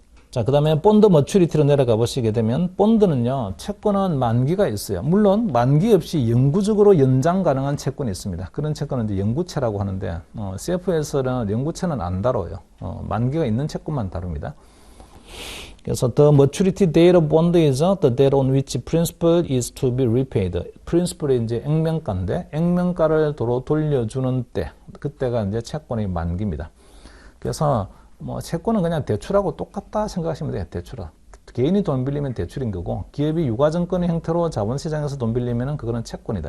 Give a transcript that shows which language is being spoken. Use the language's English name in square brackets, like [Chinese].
[Korean] 자, 그 다음에 본드 머추리티로 내려가 보시게 되면 본드는요, 채권은 만기가 있어요. 물론 만기 없이 영구적으로 연장 가능한 채권이 있습니다. 그런 채권은 이제 영구채라고 하는데 CF에서는 영구채는 안 다뤄요. 만기가 있는 채권만 다룹니다. 그래서 [English] the maturity date of bond is the date on which principal is to be repaid. [Korean] principal이 이제 액면가인데 액면가를 도로 돌려주는 때, 그때가 이제 채권의 만기입니다. 그래서 뭐 채권은 그냥 대출하고 똑같다 생각하시면 돼요. 대출하. 개인이 돈 빌리면 대출인 거고 기업이 유가증권의 형태로 자본시장에서 돈 빌리면 그거는 채권이다.